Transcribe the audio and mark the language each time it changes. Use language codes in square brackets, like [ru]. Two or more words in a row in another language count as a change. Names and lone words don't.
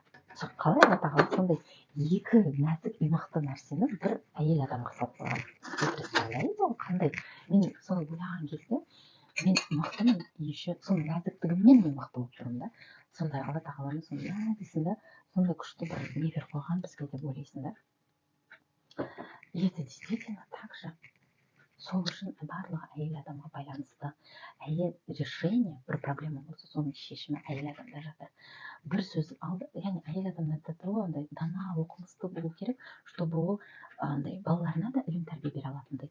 [kk] Қалай Алла тағала сондай екі нәзік и мықты нәрсені бір әйел адамға салып қойған? Представляете, ол қандай? Мен соны ойлаған кезде мен мықтымын, еще соның нәзіктігіммен мен мықты болып тұрмын да. Сондай Алла тағаланың сондай нәзіксің да, сондай күшті бір не беріп қойған бізге деп ойлайсың да. [ru] И это действительно так же. [kk] Сол үшін барлығы әйел адамға байланысты. Әйел решение, бір проблема болса, соның шешімі әйел адамда жатыр. Бір сөз алды, яғни әйел адамда андай дана, оқымысты болу керек, чтобы ол андай балаларына да ілім тәрбие бере алатындай.